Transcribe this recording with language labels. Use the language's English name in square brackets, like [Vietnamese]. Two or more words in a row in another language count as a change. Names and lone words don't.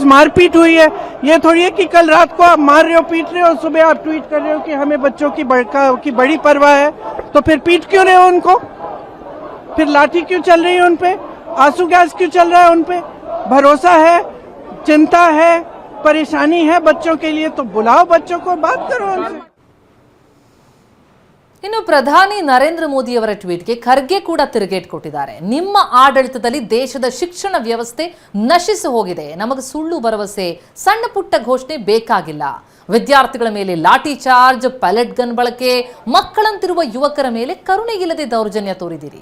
[Hindi] मारपीट हुई है, ये थोड़ी है कि कल रात को आप मार रहे हो, पीट रहे हो, सुबह आप ट्वीट कर रहे हो कि हमें बच्चों की बड़ी परवाह है, तो फिर पीट क्यों रहे हो उनको? फिर लाठी क्यों चल रही है उन पे? आंसू गैस क्यों चल रहा है उन पे? भरोसा है, चिंता है, परेशानी है बच्चों के लिए, तो बुलाओ बच्चों को, बात करो उनसे। [Kannada] ಇನ್ನು ಪ್ರಧಾನಿ ನರೇಂದ್ರ ಮೋದಿಯವರ ಟ್ವೀಟ್ಗೆ ಖರ್ಗೆ ಕೂಡ ತಿರುಗೇಟ್ ಕೊಟ್ಟಿದ್ದಾರೆ. ನಿಮ್ಮ ಆಡಳಿತದಲ್ಲಿ ದೇಶದ ಶಿಕ್ಷಣ ವ್ಯವಸ್ಥೆ ನಶಿಸಿ ಹೋಗಿದೆ. ನಮಗೆ ಸುಳ್ಳು ಭರವಸೆ, ಸಣ್ಣ ಪುಟ್ಟ ಘೋಷಣೆ ಬೇಕಾಗಿಲ್ಲ. ವಿದ್ಯಾರ್ಥಿಗಳ ಮೇಲೆ [English] lathi charge, pellet gun [Kannada] ಬಳಕೆ, ಮಕ್ಕಳಂತಿರುವ ಯುವಕರ ಮೇಲೆ ಕರುಣೆ ಇಲ್ಲದೆ ದೌರ್ಜನ್ಯ ತೋರಿದಿರಿ.